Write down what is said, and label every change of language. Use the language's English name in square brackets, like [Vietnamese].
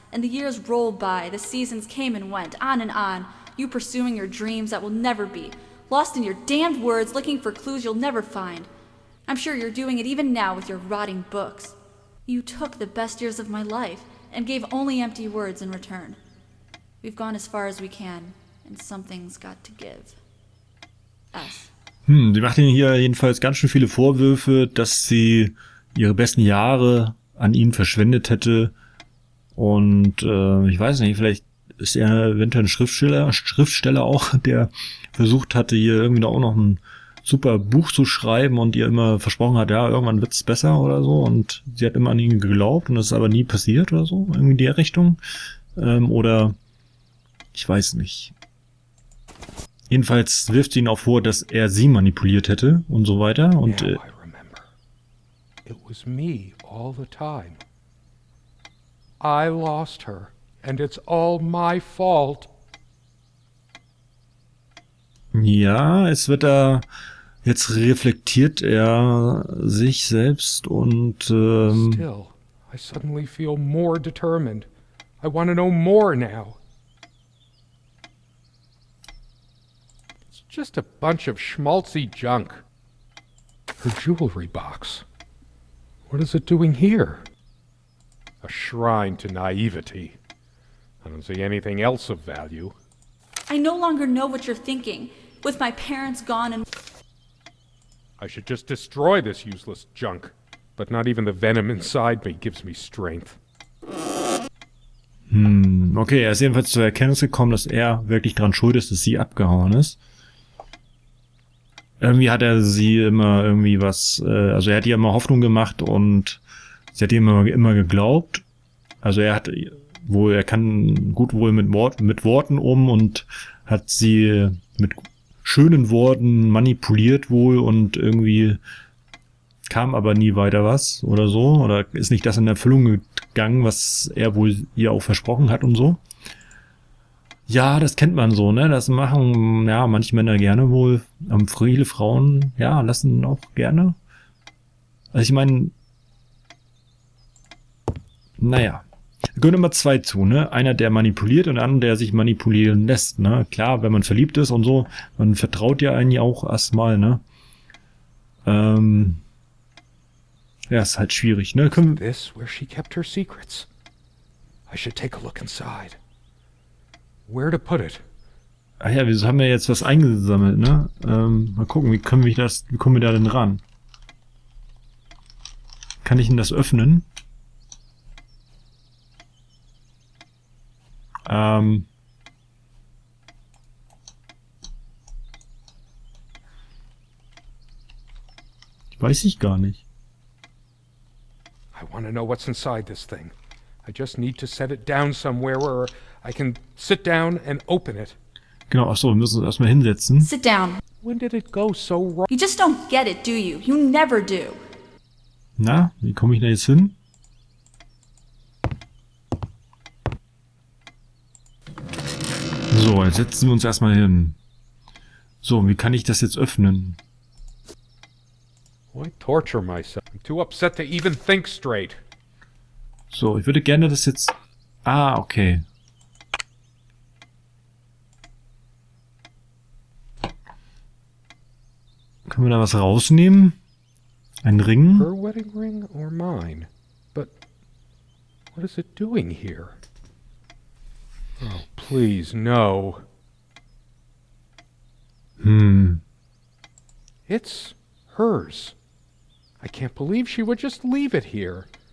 [English] And the years rolled by, the seasons came and went, on and on, you pursuing your dreams that will never be, lost in your damned words, looking for clues you'll never find. I'm sure you're doing it even now with your rotting books. You took the best years of my life, and gave only empty words in return. We've gone as far as we can, and something's got to give. Us. [German] Sie macht ihnen hier jedenfalls ganz schön viele Vorwürfe, dass sie ihre besten Jahre an ihn verschwendet hätte. Und ich weiß nicht, vielleicht ist er eventuell ein Schriftsteller auch, der versucht hatte, hier irgendwie auch noch ein super Buch zu schreiben und ihr immer versprochen hat, ja, irgendwann wird's besser oder so. Und sie hat immer an ihn geglaubt und das ist aber nie passiert oder so, irgendwie in der Richtung. Oder ich weiß nicht. Jedenfalls wirft sie ihn auch vor, dass er sie manipuliert hätte und so weiter. Und [English] Now I remember. It was me all the time. I lost her, and it's all my fault. [German] ja, es wird da, jetzt reflektiert er sich selbst und [English] Still, I suddenly feel more determined. I want to know more now. It's just a bunch of schmaltzy junk. Her jewelry box. What is it doing here? A shrine to naivety. I don't see anything else of value. I no longer know what you're thinking. With my parents gone and... I should just destroy this useless junk. But not even the venom inside me gives me strength. [German] Okay, er ist jedenfalls zur Erkenntnis gekommen, dass er wirklich dran schuld ist, dass sie abgehauen ist. Irgendwie hat er sie immer irgendwie was, also er hat ihr immer Hoffnung gemacht und sie hat ihm immer geglaubt. Also er hat wohl, er kann gut wohl mit Worten um und hat sie mit schönen Worten manipuliert wohl und irgendwie kam aber nie weiter was oder so. Oder ist nicht das in Erfüllung gegangen, was er wohl ihr auch versprochen hat und so. Ja, das kennt man so, ne? Das machen, ja, manche Männer gerne wohl. Viele Frauen, ja, lassen auch gerne. Also ich meine, naja, da gehören immer zwei zu, ne? Einer, der manipuliert und der andere, der sich manipulieren lässt, ne? Klar, wenn man verliebt ist und so, man vertraut ja einen ja auch erstmal, ne? Ja, ist halt schwierig, ne? [English] This where she kept her secrets. I should take a look inside. Where to put it? [German] Ah ja, wieso haben wir jetzt was eingesammelt, ne? Mal gucken, wie kommen wir da denn ran? Kann ich denn das öffnen? Weiß ich gar nicht. [English] I want to know what's inside this thing. I just need to set it down somewhere where I can sit down and open it. [German] Genau, achso, wir müssen uns erstmal hinsetzen. [English] Sit down. When did it go so wrong? You just don't get it, do you? You never do. [German] Na, wie komme ich da jetzt hin? So, jetzt setzen wir uns erstmal hin. So, wie kann ich das jetzt öffnen? [English] Why torture myself? I'm too upset to even think straight. [German] So, ich würde gerne das jetzt... Ah, okay. Können wir da was rausnehmen? Ein Ring? [English] Her wedding ring or mine? But what is it doing here? Oh, please, no. It's hers. I can't believe she would just leave it here.